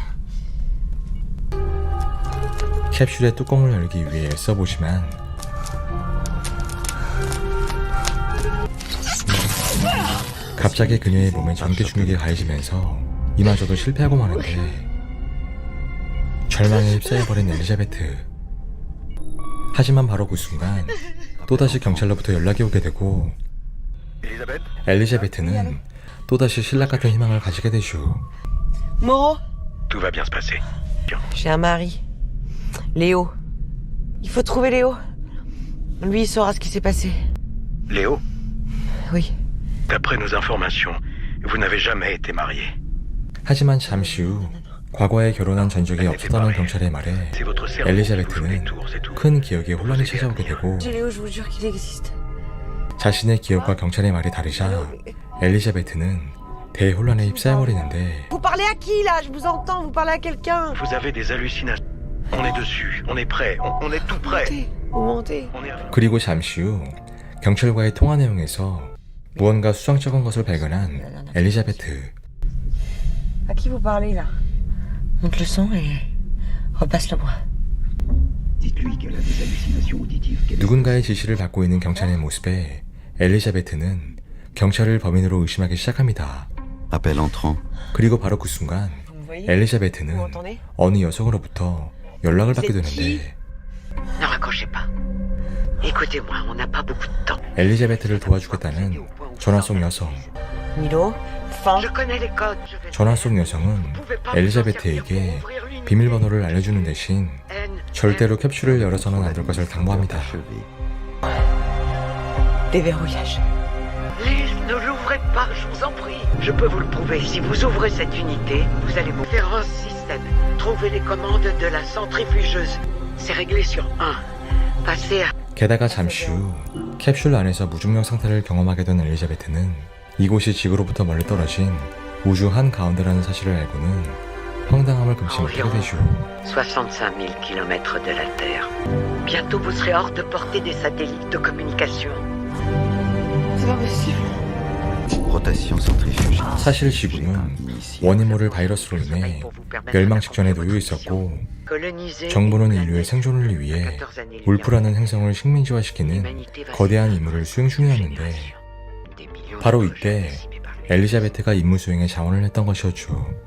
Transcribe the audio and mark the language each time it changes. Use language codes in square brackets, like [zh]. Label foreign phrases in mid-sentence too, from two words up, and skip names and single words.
[ko] 캡슐의 뚜껑을 열기 위해 애써보지만 갑자기 그녀의 몸에 전기 충격이 가해지면서 이마저도 실패하고 마는데 절망에 휩싸여버린 엘리자베트. 하지만 바로 그 순간 또다시 경찰로부터 연락이 오게 되고 [fr] Elisabeth, [ko] 엘리자베트는 또다시 신락 같은 희망을 가지게 되죠. [fr] Moreau, tout va bien se passer. j'ai un mari. Léo. Il faut trouver Léo. Lui, il saura ce qui s'est passé. Léo, Oui. d'après nos informations, vous n'avez jamais été marié. [ko] 하지만 잠시 후 과거에 결혼한 전적이 없었다는 경찰의 말에 [fr] C'est votre cerveau qui vous joue des [ko] 엘리자베트는 [fr] tours, c'est tout. [ko] 큰 기억에 혼란이 찾아오게 되고 [fr] J'ai Léo, je vous jure qu'il existe. [ko] 자신의 기억과 경찰의 말이 다르자 엘리자베트는 대혼란에 휩싸여버리는데 [fr] Vous parlez à qui là? Je vous entends, vous parlez à quelqu'un. Vous avez des hallucinations. On est dessus, on est prêt, on est tout prêt. Mentez, vous mentez. On est... [ko] 그리고 잠시 후 경찰과의 통화 내용에서 무언가 수상쩍은 것을 발견한 엘리자베트. [fr] À qui vous parlez là? Monte le son et repasse-le-moi. Dites-lui qu'elle a des hallucinations auditives. qu'elle- [ko] 누군가의 지시를 받고 있는 경찰의 모습에 엘리자베트는 경찰을 범인으로 의심하기 시작합니다. [fr] Appel entrant. [ko] 그리고 바로 그 순간 [fr] Vous voyez? [ko] 엘리자베트는 [fr] Vous m'entendez? [ko] 어느 여성으로부터 연락을 받게 되는데 [fr] Ne raccrochez pas. Écoutez-moi, on n'a pas beaucoup de temps. [ko] 엘리자베트를 도와주겠다는 전화 속 여성. [fr] Milo, fin. Je connais les codes. Je vais... [ko] 전화 속 여성은 엘리자베트에게 비밀번호를 알려주는 대신 절대로 캡슐을 열어서는 안 될 것을 당부합니다. [fr] Achevé. Déverrouillage. Lise, ne l'ouvrez pas, je vous en prie. Je peux vous le prouver. Si vous ouvrez cette unité, vous allez me faire un système. Trouvez les commandes de la centrifugeuse. C'est réglé sur 1. Passez à... [ko] 게다가 잠시 후 캡슐 안에서 무중력 상태를 경험하게 된 엘리자베트는 이곳이 지구로부터 멀리 떨어진 우주 한가운데라는 사실을 알고는 황당함을 금치 못하게 되죠. [fr] 65 000 km de la Terre. Bientôt vous serez hors de portée des satellites de communication. C'est pas possible. Rotation centrifuge. [ko] 사실 지구는 원인 모를 바이러스로 인해 멸망 직전에 놓여 있었고 정부는 인류의 생존을 위해 울프라는 행성을 식민지화시키는 거대한 임무를 수행 중이었는데 바로 이때 엘리자베트가 임무 수행에 자원을 했던 것이었죠.